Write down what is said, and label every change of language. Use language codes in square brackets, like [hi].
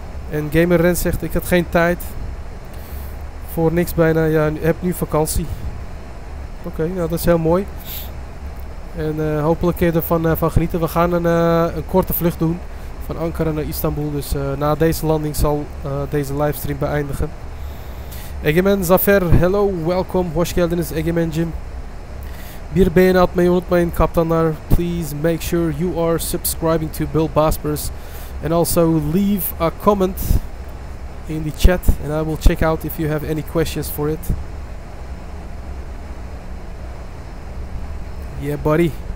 [nl] En Gamer Rens zegt, ik had geen tijd. Voor niks bijna, ja, je hebt nu vakantie. Oké, nou dat is heel mooi. En hopelijk kun je ervan van genieten. We gaan een korte vlucht doen van Ankara naar Istanbul. Dus na deze landing zal deze livestream beëindigen. Egemen Zafer, hello, welkom. [tr] Hoş geldiniz Egemen'cim. Bir beğeni atmayı unutmayın kaptanlar. [en] Please make sure you are subscribing to BullBosphorus. And also leave a comment in the chat and I will check out if you have any questions for it. Yeah, buddy.